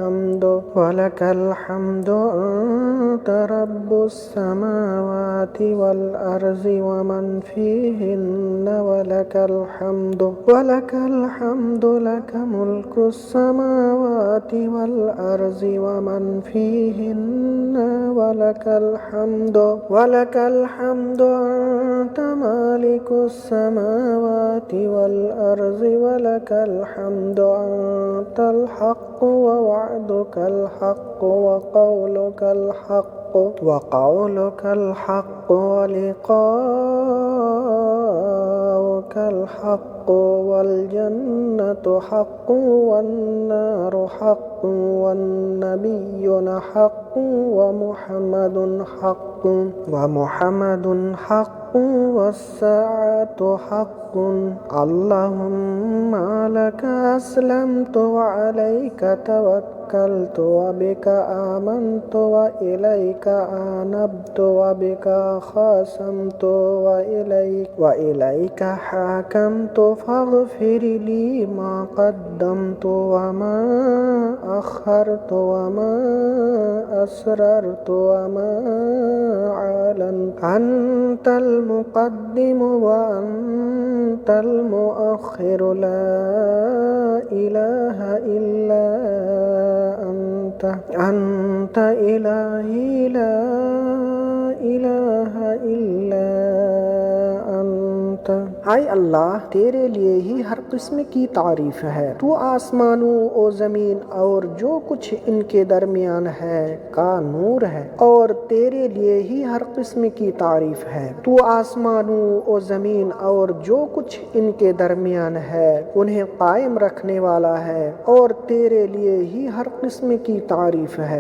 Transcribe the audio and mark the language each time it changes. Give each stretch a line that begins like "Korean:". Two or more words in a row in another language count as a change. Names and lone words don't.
Arabic: حمد أنت رب السماوات والأرض ومن فيهن ولك الحمد لك ملك السماوات والأرض ومن فيهن ولك الحمد أنت مالك السماوات والأرض ولك الحمد أنت الحق ووعدك الحق وقولك الحق و वअदुकल हक़्क़ु व क़ौलुकल हक़्क़ु व لقاؤك الحق والجنة حق والنار حق والنبيون حق ومحمد حق والساعة حق. اللهم لك أسلمت وعليك توكلت توكلت وبك آمنت و إليك أنبت وبك خاصمت وإليك حاكمت فاغفر لي ما قدمت وما أخرت وما أسررت وما أعلنت أنت المقدم وأنت المؤخر لا إله إلا أنت إلهي لا إله إلا أنت.
Urdu: ہائے اللہ، تیرے لیے ہی ہر قسم کی تعریف ہے. تو آسمانوں اور زمین اور جو کچھ ان کے درمیان ہے کا نور ہے، اور تیرے لیے ہی ہر قسم کی تعریف ہے. تو آسمانوں اور زمین اور جو کچھ ان کے درمیان ہے انہیں قائم رکھنے والا ہے، اور تیرے لیے ہی ہر قسم کی تعریف ہے.